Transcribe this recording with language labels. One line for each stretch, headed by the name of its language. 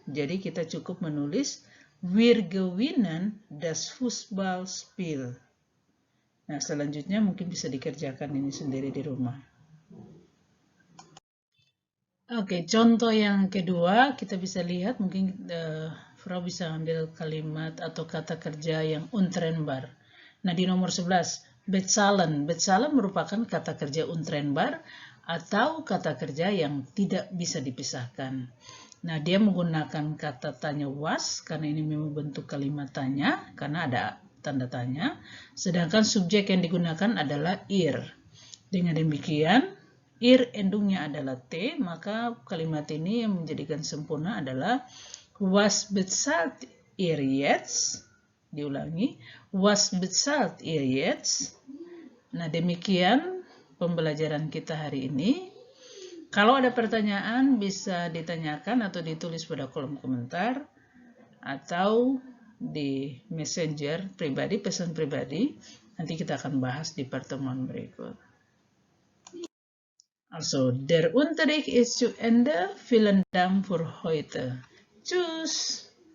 Indonesian: Jadi kita cukup menulis
German: wir gewinnen das Fußballspiel.
Indonesian: Nah, selanjutnya mungkin bisa dikerjakan ini sendiri di rumah. Oke, contoh yang kedua kita bisa lihat mungkin Frau bisa ambil kalimat atau kata kerja yang untrennbar. Nah, di nomor 11, bezahlen. Bezahlen merupakan kata kerja untrennbar atau kata kerja yang tidak bisa dipisahkan. Nah, dia menggunakan kata tanya was karena ini memang bentuk kalimat tanya karena ada tanda tanya. Sedangkan subjek yang digunakan adalah ihr. Dengan demikian, ihr endungnya adalah T, maka kalimat ini yang menjadikan sempurna adalah
German: was bezahlt ihr jetzt? Diulangi, was bezahlt ihr jetzt?
Indonesian: Nah, demikian pembelajaran kita hari ini. Kalau ada pertanyaan bisa ditanyakan atau ditulis pada kolom komentar atau di messenger pribadi, pesan pribadi. Nanti kita akan bahas di pertemuan berikut.
German: Also, der Unterricht ist zu Ende. Vielen Dank für heute. Tschüss!